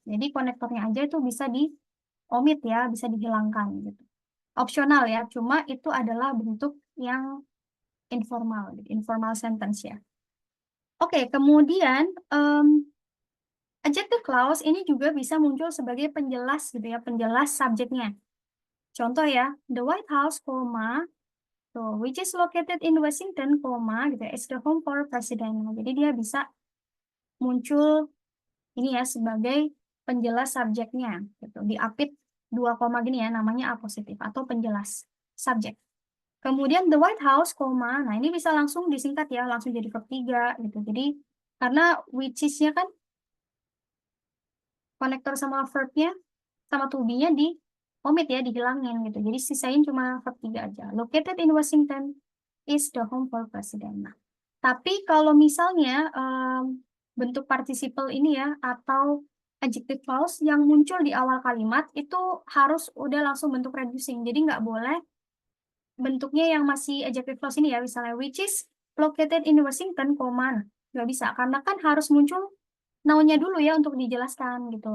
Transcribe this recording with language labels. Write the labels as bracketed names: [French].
[Indonesian] Jadi konektornya aja itu bisa di-omit ya, bisa dihilangkan gitu. Opsional ya, cuma itu adalah bentuk yang informal, informal sentence ya. Oke, kemudian adjective clause ini juga bisa muncul sebagai penjelas gitu ya, penjelas subjeknya. Contoh ya, [English] the White House, so which is located in Washington, [Indonesian] gitu ya, [English] is the home for president. [Indonesian] Jadi dia bisa muncul ini ya sebagai penjelas subjeknya gitu. Diapit 2 koma gini ya, namanya apositif atau penjelas subjek. Kemudian the White House, nah ini bisa langsung disingkat ya, langsung jadi verb 3 gitu. Jadi karena which is-nya kan konektor sama verbnya sama to be-nya di omit ya, dihilangin gitu. Jadi sisain cuma verb 3 aja. [English] Located in Washington is the home for president. [Indonesian] Nah, tapi kalau misalnya bentuk participle ini ya atau adjective clause yang muncul di awal kalimat itu harus udah langsung bentuk reducing. Jadi nggak boleh bentuknya yang masih adjective clause ini ya, misalnya [English] which is located in Washington, [Indonesian] nggak bisa karena kan harus muncul noun-nya dulu ya untuk dijelaskan gitu.